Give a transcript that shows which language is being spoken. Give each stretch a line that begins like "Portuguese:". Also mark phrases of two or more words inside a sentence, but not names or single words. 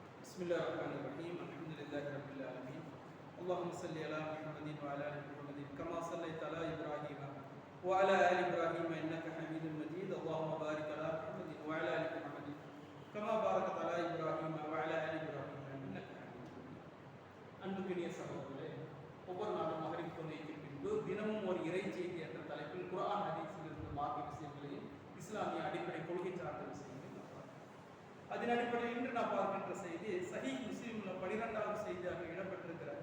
Arabic: بسم الله الرحمن الرحيم الحمد لله رب العالمين اللهم صل على محمد وعلى ال محمد كما صليت على ابراهيم وعلى ال ابراهيم انك حميد مجيد اللهم بارك على محمد وعلى ال محمد كما باركت على ابراهيم وعلى ال ابراهيم انك حميد مجيد.
Tamil: அன்புக்கினிய சகோதரர்களே, ஒவ்வொரு நாளும் மகரிப் தொழுகைக்கு பின்பு தினமும் ஒரு இறை செய்தி என்ற தலைப்பில் குர்ஆன் ஹதீஸிலிருந்து மார்க்க விஷயங்களையும் இஸ்லாமிய அடிப்படை கொள்கை சார்ந்த விஷயங்களையும் அதன் அடிப்படையில் இன்று நான் பார்க்கின்ற செய்தி சஹீஹ் முஸ்லிம்ல 12வது செய்தியாக இடம்பெற்றிருக்கிறது.